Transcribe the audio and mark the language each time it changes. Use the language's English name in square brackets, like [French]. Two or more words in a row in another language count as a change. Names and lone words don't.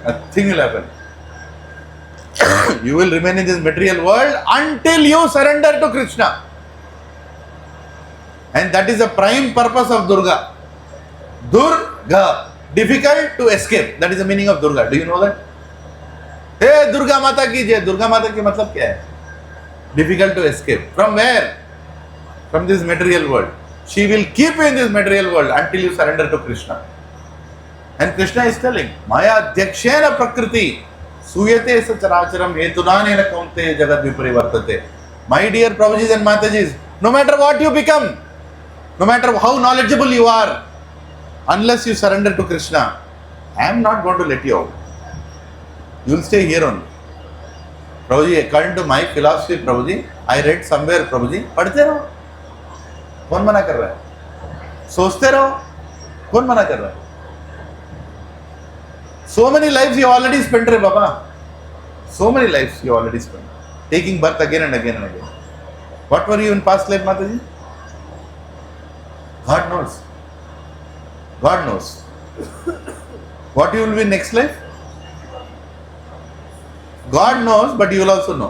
[English] Nothing will happen. You will remain in this material world until you surrender to Krishna. And that is the prime purpose of Durga. Durga. Difficult to escape. That is the meaning of Durga. Do you know that? [Hindi] हे, दुर्गा माता की जय. दुर्गा माता की मतलब क्या है? [English] Difficult to escape. From where? From this material world. She will keep you in this material world until you surrender to Krishna. And Krishna is telling, [Sanskrit] मया ध्यक्षेण प्रकृति सूयते सचराचरम् हेतुनानेन कौन्ते जगत् विपरिवर्तते. [English] My dear Prabhujis and Matajis, no matter what you become, no matter how knowledgeable you are, unless you surrender to Krishna, I am not going to let you out. You will stay here only. Prabhuji, according to my philosophy, Prabhuji, I read somewhere, [Hindi] Prabhuji, पढ़ते रहो. कौन मना कर रहा है? सोचते रहो. कौन मना कर रहा है? [English] So many lives you already spent, [Hindi] रे बाबा. [English] So many lives you already spent. Taking birth again and again and again. What were you in past life, Mataji? God knows. God knows. What you will be next life? God knows, but you will also know.